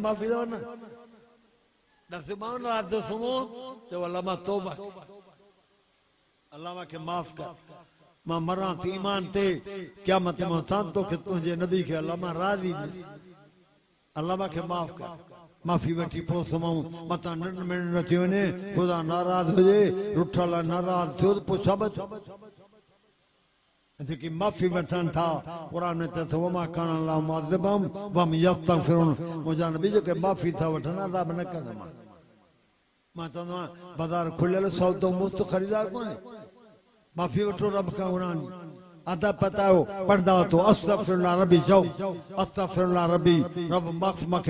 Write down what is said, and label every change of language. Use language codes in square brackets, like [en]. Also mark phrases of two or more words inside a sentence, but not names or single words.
[sd] माफ़ी था वठनि नसीबान राति जो सुम्हो चओ अल्लाह मां तौबा अल्लाह मूंखे माफ़ कर मां मरां थी ईमान ते क़यामत में उथां तोखे तुंहिंजे नबी खे अल्लाह मां राज़ी अल्लाह मूंखे माफ़ कर माफ़ी वठी पोइ सुम्हूं मतां निंड में न थी वञे ख़ुदा नाराज़ हुजे रुठल नाराज़ थियो त पोइ छा बचो जेकी माफ़ी वठनि था क़ुरान में चए थो [ar] وما كان الله معذبهم وهم يستغفرون [sd] मुंहिंजा नबी जेके माफ़ी था वठनि अज़ाब न कंदुमि मां चवंदो आहियां बाज़ार खुलियल सौदो मुफ़्त ख़रीदार कोन्हे माफ़ी वठो रब खां क़ुरान अदा पतायो पढ़दा तो [ar] أستغفر الله ربي [sd] चओ [ar] أستغفر الله ربي [sd] रब माफ़ मूंखे